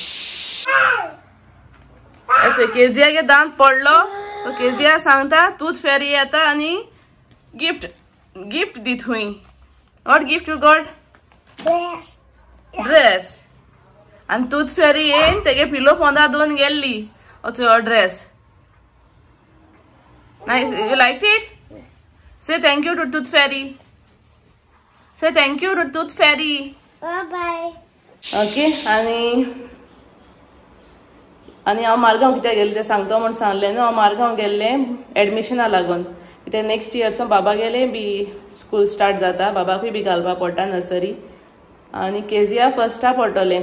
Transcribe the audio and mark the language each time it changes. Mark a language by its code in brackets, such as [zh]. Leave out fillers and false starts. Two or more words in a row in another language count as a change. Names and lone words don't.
[kok] केजियागे दांत पडलो. तो केजिया सांगता [en] tooth fairy [kok] येता आनी गिफ्ट दीत खंय. [en] What gift you got? Dress. [kok] आनी [en] tooth fairy [kok] येयन तेगे पिलो पोंदा दोन गेल्ली हो ड्रेस. [en] Nice. You like it? Say thank you to tooth fairy. Say thank you to tooth fairy. Bye bye. ओके. [kok] आनी हांव मारगांव कित्याक गेलें तें सांगता म्हूण सांगलें न्हू. हांव मारगांव गेल्लें एडमिशना लागून. कित्याक [en] next yearचो [kok] बाबा गेलें बी [en] school start [kok] जाता. बाबाकूय बी घालपा पडटा नर्सरी. आनी केजिया फर्स्टा पडटलें.